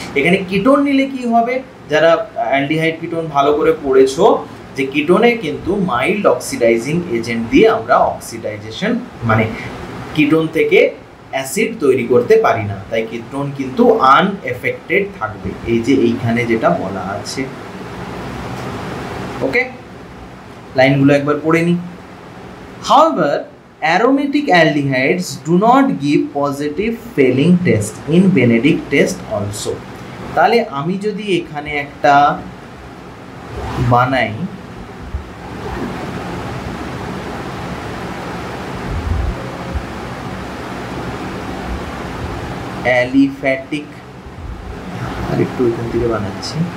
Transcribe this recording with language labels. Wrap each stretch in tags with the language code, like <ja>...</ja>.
<bn>এখানে কিটোন নিলে কি হবে, যারা অ্যালডিহাইড কিটোন ভালো করে পড়েছো, যে কিটোনে কিন্তু মাইল্ড অক্সিডাইজিং এজেন্ট দিয়ে আমরা অক্সিডাইজেশন মানে কিটোন থেকে অ্যাসিড তৈরি করতে পারি না, তাই কিটোন কিন্তু আনএফেক্টেড থাকবে, এই যে এইখানে যেটা বলা আছে। ওকে, লাইনগুলো একবার পড়ে নি।</bn> <en>However, aromatic aldehydes do not give positive Fehling test in Benedict test also.</en> <bn>তাহলে আমি যদি এখানে একটা বানাই, অ্যালিফ্যাটিক, আর একটু এখান থেকে বানাচ্ছি,</bn>